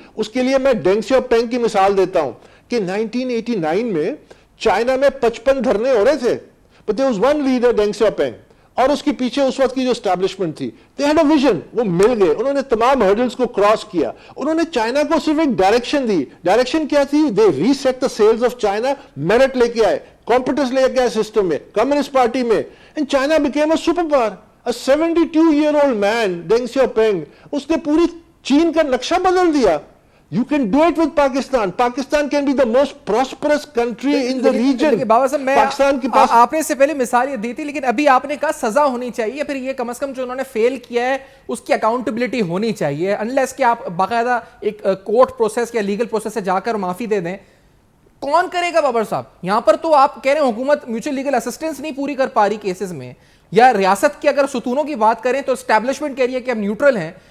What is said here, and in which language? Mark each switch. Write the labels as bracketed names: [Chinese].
[Urdu] اس کے لیے میں ڈینگ سیاؤپینگ کی مثال دیتا ہوں کہ 1989 میں چائنا میں 55 دھرنے ہو رہے تھے، [English] but there was one leader [Urdu] ڈینگ سیاؤپینگ، اور اس کے پیچھے اس وقت کی جو اسٹیبلشمنٹ تھی، [English] they had a vision. [Urdu] وہ مل گئے، انہوں نے تمام ہرڈلز کو کراس کیا. انہوں نے چائنا کو صرف ایک ڈائریکشن دی. ڈائریکشن کیا تھی؟ [English] they reset the sales of China. [Urdu] Merit لے کے آئے، کمپیوٹرز لے کے آئے سسٹم میں، کمیونسٹ پارٹی میں، [English] and China became a super power. A 72-year-old man, [Urdu] Deng Xiaoping، اس نے پوری چین کا نقشہ بدل دیا. [English] You can do it with Pakistan. Pakistan can be the most prosperous country in the region. [Urdu] بابا صاحب، پاکستان کے پاس آپ نے اس سے پہلے مثال یہ دی تھی، لیکن ابھی آپ نے کہا سزا ہونی چاہیے، پھر یہ کم از کم جو انہوں نے فیل کیا ہے اس کی اکاؤنٹیبلٹی ہونی چاہیے، انلیس کہ آپ باقاعدہ ایک کورٹ پروسیس یا لیگل پروسیس سے جا کر معافی دے دیں. کون کرے گا بابر صاحب؟ یہاں پر تو آپ کہہ رہے ہیں حکومت میوچل لیگل اسسٹنس نہیں پوری کر پا رہی کیسز میں، یا ریاست کی اگر ستونوں کی بات کریں تو اسٹیبلشمنٹ کہہ رہی ہے کہ ہم نیوٹرل ہیں.